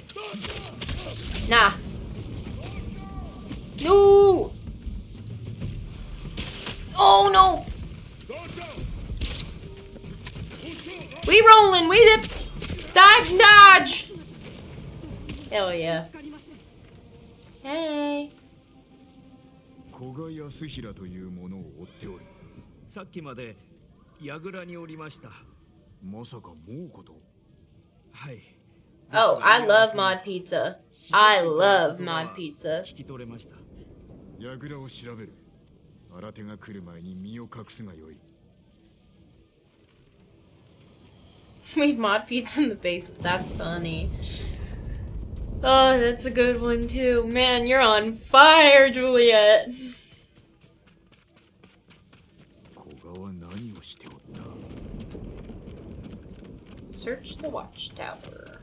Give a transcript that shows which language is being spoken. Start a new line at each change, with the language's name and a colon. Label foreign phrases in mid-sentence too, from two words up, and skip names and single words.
English: Nah. No! Oh, no! We rolling, we dip! Dodge! Hell yeah. Hey.
Japanese: 古賀康平というものを追っておる。さっきまで櫓におりました。まさか猛虎と。はい。
English: Oh, I love mod pizza. I love mod pizza.
Japanese: 聞き取れました。櫓を調べる。新手が来る前に身を隠すがよい。
English: We have mod pizza in the basement. That's funny. Oh, that's a good one too. Man, you're on fire, Juliet. Search the watchtower.